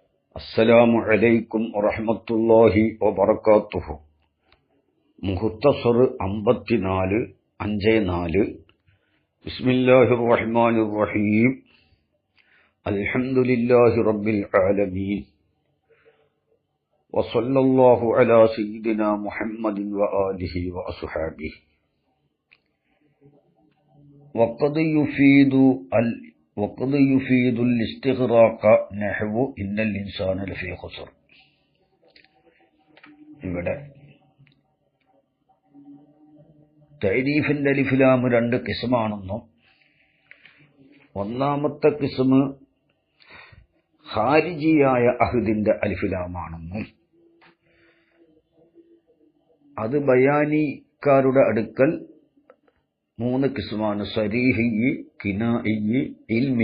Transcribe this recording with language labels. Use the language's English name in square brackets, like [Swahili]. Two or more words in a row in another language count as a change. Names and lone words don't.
[Arabic] السلام عليكم ورحمة الله وبركاته. [Malayalam] മുഖ്തസർ 54 54. [Arabic] بسم الله الرحمن الرحيم. الحمد لله رب العالمين. وصلى الله على سيدنا محمد وآله وأصحابه. وقد يفيد الاستغراق نحو إن الإنسان لفي خسر. [Malayalam] ഇവിടെ തഅരീഫിന്റെ അലിഫ് ലാം രണ്ട് കിസ്മാണെന്നും ഒന്നാമത്തെ കിസ്മ് ഖാരിജിയായ അഹദിന്റെ അലിഫ് ലാമാണെന്നും അത് ബയാനിക്കാരുടെ അടുക്കൽ മൂന്ന് കിസ്മാണ്: സരീഹി, കിനാഇ, ഇൽമി.